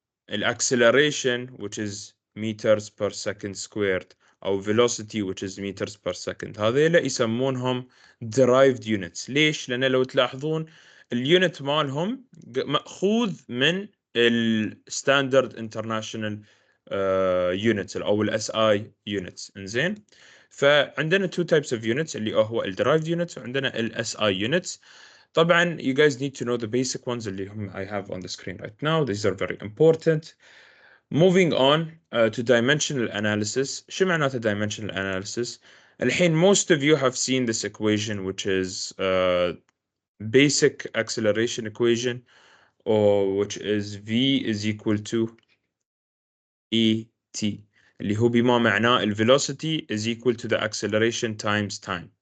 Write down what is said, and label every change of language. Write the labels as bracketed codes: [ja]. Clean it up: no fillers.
[en] acceleration which is meters per second squared [ar] أو [en] velocity which is meters per second. [ar] هذيلا يسمونهم derived units. ليش؟ لأن لو تلاحظون اليونت مالهم مأخوذ من standard international units أو SI units. إنزين. فعندنا [en] two types of units [ar] اللي هو [en] derived units [ar] وعندنا [en] SI units. [ar] طبعا [en] you guys need to know the basic ones [ar] اللي هم [en] I have on the screen right now. These are very important. Moving on to dimensional analysis. [ar] شو معناته [en] dimensional analysis؟ [ar] الحين [en] most of you have seen this equation which is basic acceleration equation, or which is V is equal to ET [ar] اللي هو بما معناه [en] velocity is equal to the acceleration times time.